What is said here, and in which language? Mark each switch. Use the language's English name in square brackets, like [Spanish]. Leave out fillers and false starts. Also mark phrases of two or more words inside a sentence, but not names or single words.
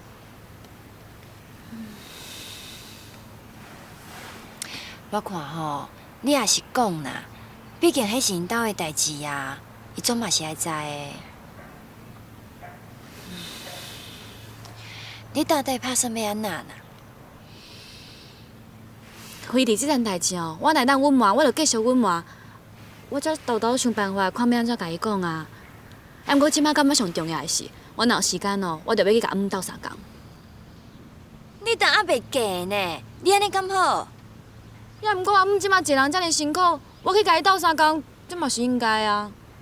[Min Nan Chinese] 我看吼，你也是讲啦，毕竟迄是因兜的代志啊，伊总嘛是爱知的。你到底打算要安那呢？非伫即件代志哦，我若当隐瞒，我就继续隐瞒。我则豆豆想办法，看要安怎甲伊讲啊。啊，毋过即摆感觉上重要的是，我若有时间哦，我就要去甲阿姆斗相共。你当还袂嫁呢？你安尼敢好？也毋过阿姆即摆一人遮尔辛苦，我去甲伊斗相共，这嘛是应该啊。